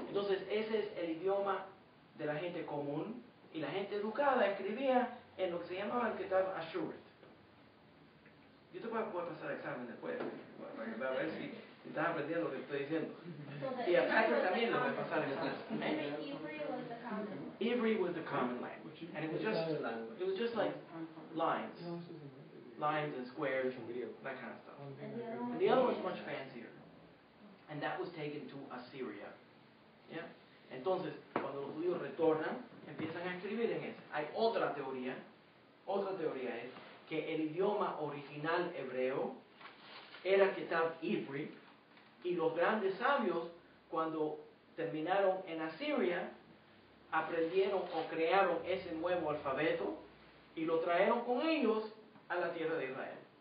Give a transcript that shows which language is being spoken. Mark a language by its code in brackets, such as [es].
[es] Entonces, ese es el idioma de la gente común, y la gente educada escribía en lo que se llamaba el Ketab Ashurit. Yo te puedo pasar el examen después, para ver si estás aprendiendo lo que estoy diciendo. Y a Patrick también le voy a pasar el examen. [en] Ivri was the common language, and it was just like lines and squares, that kind of stuff. And the other was much fancier, and that was taken to Assyria. [es] ¿Ya? Entonces, cuando los judíos retornan, empiezan a escribir en ese. Hay otra teoría es que el idioma original hebreo era Ketab Ivri, Y los grandes sabios, cuando terminaron en Asiria, aprendieron o crearon ese nuevo alfabeto y lo trajeron con ellos a la tierra de Israel.